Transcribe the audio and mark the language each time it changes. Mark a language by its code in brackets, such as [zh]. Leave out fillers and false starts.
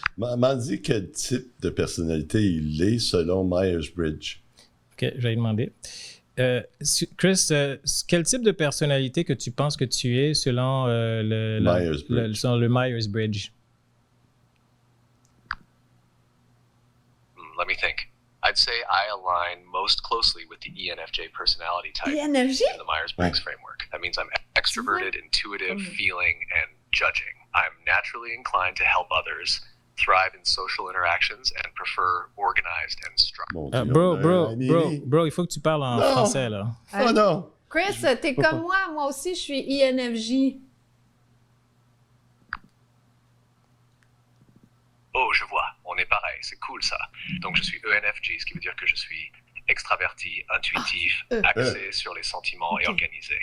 [fr] M'en dis quel type de personnalité il est selon Myers-Briggs. OK, je vais lui demander. Chris, quel type de personnalité que tu penses que tu es selon le Myers-Briggs? [en] Let me think. I'd say I align most closely with the ENFJ personality type ENFJ? in the Myers-Briggs framework. That means I'm extroverted, intuitive, feeling, and judging. I'm naturally inclined to help others, thrive in social interactions, and prefer organized and structured. [fr] Bro, il faut que tu parles en français, là. Oh non! Chris, t'es comme moi aussi, je suis INFJ. Oh, je vois, on est pareil, c'est cool ça. Donc je suis ENFJ, ce qui veut dire que je suis extraverti, intuitif, axé sur les sentiments et organisé.